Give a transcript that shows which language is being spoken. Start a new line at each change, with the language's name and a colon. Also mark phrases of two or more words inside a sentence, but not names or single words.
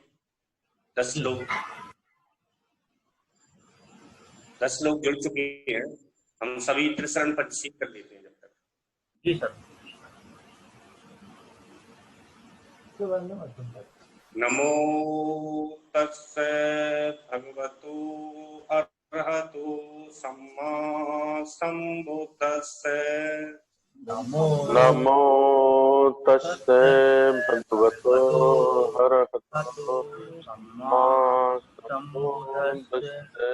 Hindi: 10 लोग जुड़ चुके हैं, हम सभी त्रिशरण पंचशील कर लेते हैं जब तक। जी सर।
Pali: नमो तस्से भगवतो अरहतो सम्मा संबुद्दस्से। नमो तस्से भगवतो अरहतो सम्मा संबुद्दस्से।